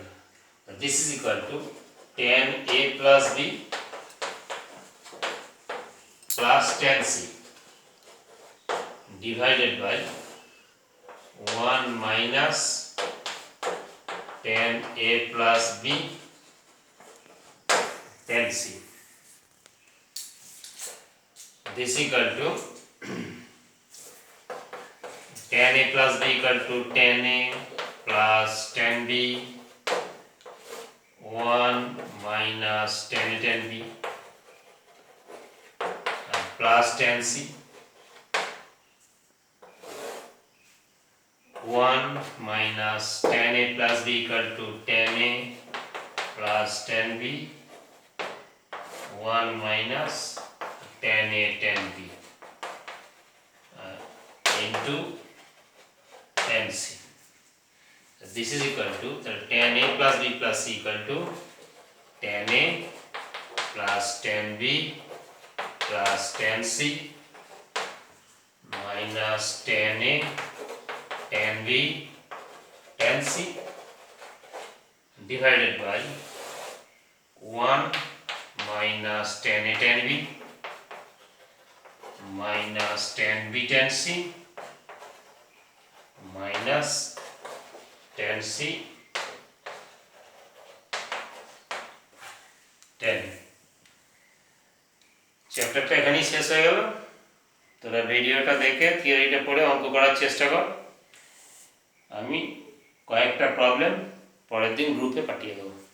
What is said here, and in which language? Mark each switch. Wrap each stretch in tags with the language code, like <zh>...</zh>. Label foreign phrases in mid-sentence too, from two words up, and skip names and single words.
<en>This is equal to tan A plus B plus tan C divided by 1 minus tan A plus B tan C. This equal to tan A plus B equal to tan A plus tan B 1 minus tan A tan B plus tan C 1 minus tan A plus B equal to tan A plus tan B 1 minus tan A tan B into tan C. This is equal to tan A plus B plus C equal to tan A plus tan B plus tan C minus tan A tan B tan C divided by 1 minus tan A tan B minus tan B tan C minus tan C tan।</en> <bn>চ্যাপ্টারটা এখানেই শেষ হয়ে গেল। তোরা ভিডিওটা দেখে থিওরিটা পড়ে অঙ্ক করার চেষ্টা কর। আমি কয়েকটা প্রবলেম পরের দিন গ্রুপে পাঠিয়ে দেবো।</bn>